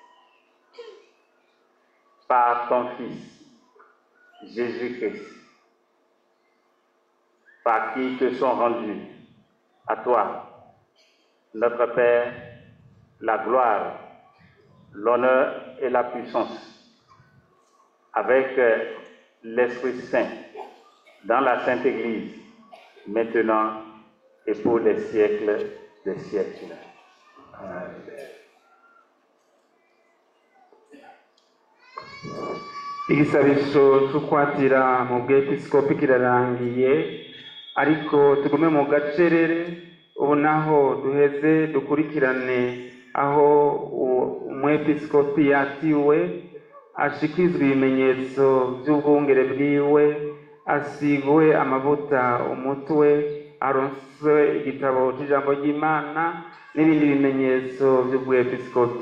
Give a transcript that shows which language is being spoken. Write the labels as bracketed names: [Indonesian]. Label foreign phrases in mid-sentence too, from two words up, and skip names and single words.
[French] Par ton Fils, Jésus-Christ, par qui te sont rendus à toi, notre Père, la gloire, l'honneur et la puissance, avec l'Esprit Saint, dans la Sainte Église, maintenant et pour les siècles des siècles. Amen. [Rundi] igisabisho cy'ukwatira mu bwepiskopi kirarangiye, ariko tugume mu gacerere ubu naho duheze dukurikirane aho umwepiskopi yatiwe ashikizwa ibimenyetso by'ubwungere bwiwe, asigwe amavuta umutwe, aronswe igitabo cy'ijambo ry'Imana n'ibindi bimenyetso by'ubwepiskopi.